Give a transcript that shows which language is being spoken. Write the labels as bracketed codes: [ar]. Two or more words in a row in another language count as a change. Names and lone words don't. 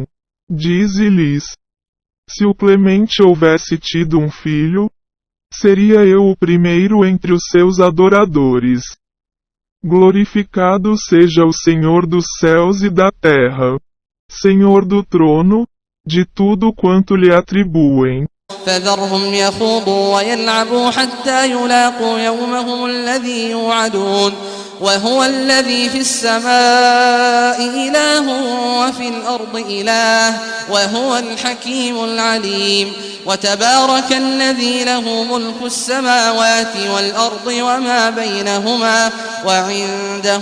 [pt] Dize-lhes: se o Clemente houvesse tido um filho, seria eu o primeiro entre os seus adoradores. Glorificado seja o Senhor dos céus e da terra, Senhor do trono, de tudo quanto lhe atribuem. [ar] فذرهم يخوضوا ويلعبوا حتى يلاقوا يومهم الذي يوعدون وهو الذي في السماء إله وفي الأرض إله وهو الحكيم العليم وتبارك الذي له ملك السماوات والأرض وما بينهما وعنده